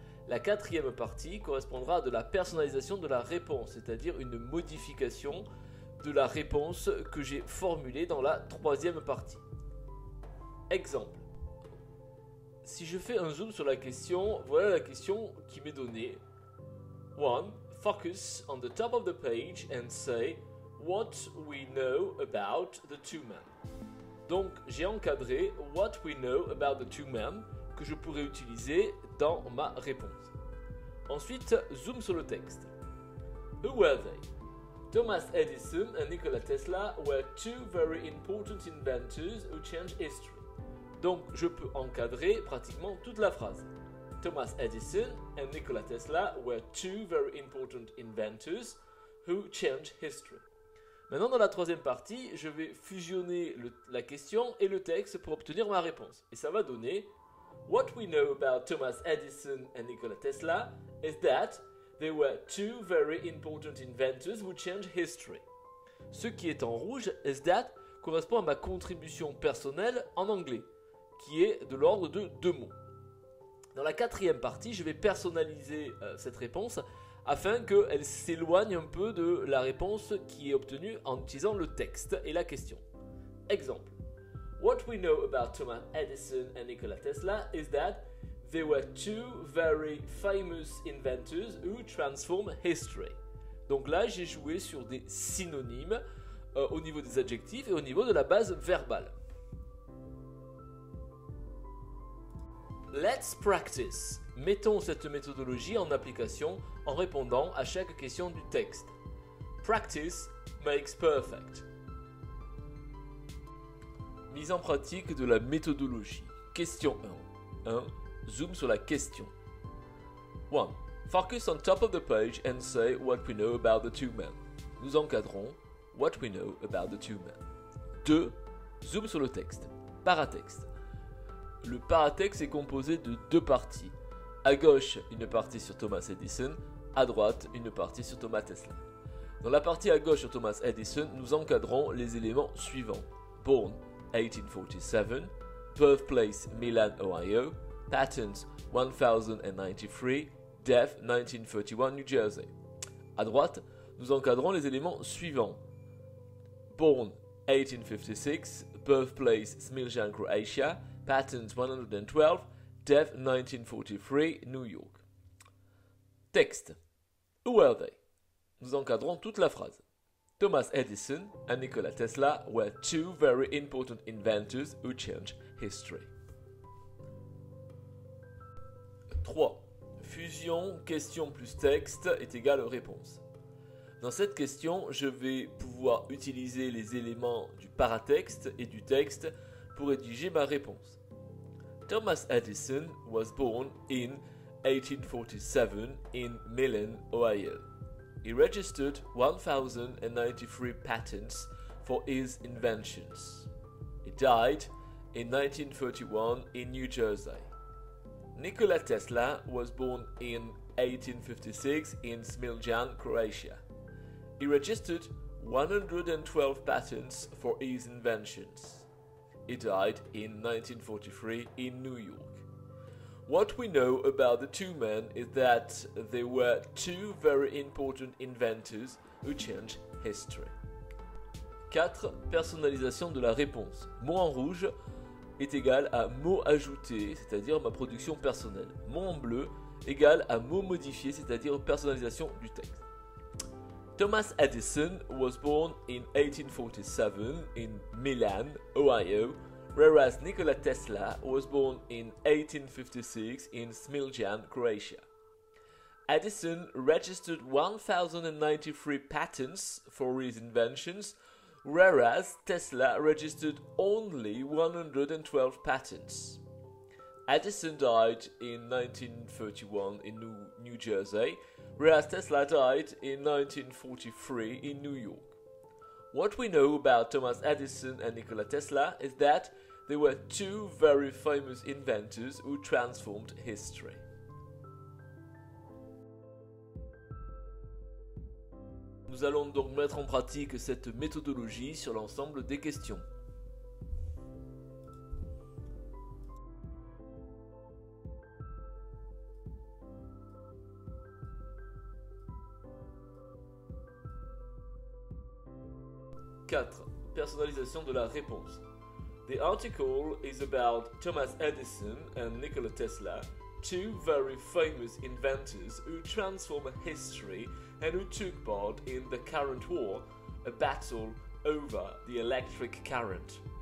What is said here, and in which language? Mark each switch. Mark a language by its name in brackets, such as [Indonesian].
[French] La quatrième partie correspondra à de la personnalisation de la réponse, c'est-à-dire une modification de la réponse que j'ai formulée dans la troisième partie. Exemple. Si je fais un zoom sur la question, voilà la question qui m'est donnée. 1. [English] Focus on the top of the page and say what we know about the two men. [French] Donc j'ai encadré [English] what we know about the two men [French] que je pourrais utiliser dans ma réponse. Ensuite, zoom sur le texte. [English] Who were they? Thomas Edison and Nikola Tesla were two very important inventors who changed history. [French] Donc je peux encadrer pratiquement toute la phrase. [English] Thomas Edison and Nikola Tesla were two very important inventors who changed history. [French] Maintenant, dans la troisième partie, je vais fusionner la question et le texte pour obtenir ma réponse. Et ça va donner [English] What we know about Thomas Edison and Nikola Tesla is that they were two very important inventors who changed history. [French] Ce qui est en rouge, [English] is that, [French] correspond à ma contribution personnelle en anglais, qui est de l'ordre de 2 mots. Dans la quatrième partie, je vais personnaliser cette réponse afin qu'elle s'éloigne un peu de la réponse qui est obtenue en utilisant le texte et la question. Exemple. [English] What we know about Thomas Edison and Nikola Tesla is that they were two very famous inventors who transformed history. [French] Donc là, j'ai joué sur des synonymes au niveau des adjectifs et au niveau de la base verbale. [English] Let's practice. [French] Mettons cette méthodologie en application en répondant à chaque question du texte. [English] Practice makes perfect. [French] Mise en pratique de la méthodologie. Question 1. 1. Zoom sur la question. 1. [English] Focus on top of the page and say what we know about the two men. [French] Nous encadrons [English] what we know about the two men. [French] 2. Zoom sur le texte. Paratexte. Le paratexte est composé de 2 parties. À gauche, une partie sur Thomas Edison. À droite, une partie sur Thomas Tesla. Dans la partie à gauche sur Thomas Edison, nous encadrons les éléments suivants. [English] Born 1847, birthplace Milan, Ohio, patent 1093, death 1931, New Jersey. [French] À droite, nous encadrons les éléments suivants. [English] Born 1856, birthplace Smiljan, Croatia, patent 112, death 1943, New York. Texte. Who were they? [French] Nous encadrons toute la phrase. [English] Thomas Edison and Nikola Tesla were two very important inventors who changed history. [French] 3. Fusion, question plus texte est égal réponse. Dans cette question, je vais pouvoir utiliser les éléments du paratexte et du texte pour rédiger ma réponse. [English] Thomas Edison was born in 1847 in Milan, Ohio. He registered 1,093 patents for his inventions. He died in 1931 in New Jersey. Nikola Tesla was born in 1856 in Smiljan, Croatia. He registered 112 patents for his inventions. He died in 1943 in New York. What we know about the two men is that they were two very important inventors who changed history. [French] 4. Personnalisation de la réponse. Mot en rouge est égal à mot ajouté, c'est-à-dire ma production personnelle. Mot en bleu égal à mot modifié, c'est-à-dire personnalisation du texte. [English] Thomas Edison was born in 1847 in Milan, Ohio, whereas Nikola Tesla was born in 1856 in Smiljan, Croatia. Edison registered 1,093 patents for his inventions, whereas Tesla registered only 112 patents. Edison died in 1931 in New Jersey, whereas Tesla died in 1943 in New York. What we know about Thomas Edison and Nikola Tesla is that they were two very famous inventors who transformed history. [French] Nous allons donc mettre en pratique cette méthodologie sur l'ensemble des questions. Quatre. Personnalisation de la réponse. [English] The article is about Thomas Edison and Nikola Tesla, two very famous inventors who transformed history and who took part in the current war, a battle over the electric current.